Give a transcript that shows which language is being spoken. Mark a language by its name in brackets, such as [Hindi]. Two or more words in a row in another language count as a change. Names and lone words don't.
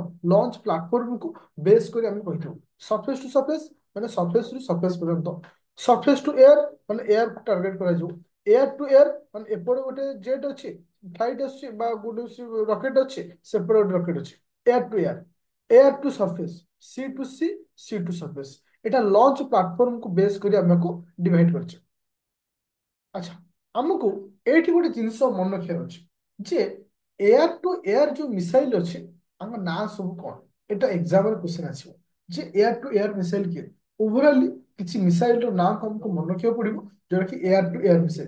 [English] launch platformକୁ base [Odia] କରି ଆମେ କହିଥାଉ। [English] surface to surface [Odia] ମାନେ ସରଫେସ ରୁ ସରଫେସ ପର୍ଯ୍ୟନ୍ତ। [English] surface to air [Odia] ମାନେ ଏୟାରକୁ ଟାର୍ଗେଟ କରାଯିବ। [English] air to air [Odia] ମାନେ ଏପଟେ ଗୋଟେ ଜେଟ୍ ଅଛି, ଫ୍ଲାଇଟ୍ ଆସୁଛି ବା ଗୋଟେ ରକେଟ ଅଛି, ସେପଟେ ଗୋଟେ ରକେଟ ଅଛି। [English] air to air, air to surface, sea to sea, sea to surface. [Odia] এটা [English] launch platformକୁ base [Odia] କରି ଆମକୁ ଡିଭାଇଡ କରିଛେ। ଆଚ୍ଛା, ଆମକୁ ଏଇଠି ଗୋଟେ ଜିନିଷ ମନେ ରଖିବାର ଅଛି ଯେ [English] air to air [Odia] ଯୋଉ ମିସାଇଲ ଅଛି ଆମ ନାଁ ସବୁ କଣ। ଏଟା [English] examରେ question [Odia] ଆସିବ ଯେ [English] air to air missile [Odia] କିଏ। ଓଭରାଲି କିଛି ମିସାଇଲର ନାଁ ଆମକୁ ମନେ ରଖିବାକୁ ପଡିବ ଯୋଉଟା କି [English] air to air missile.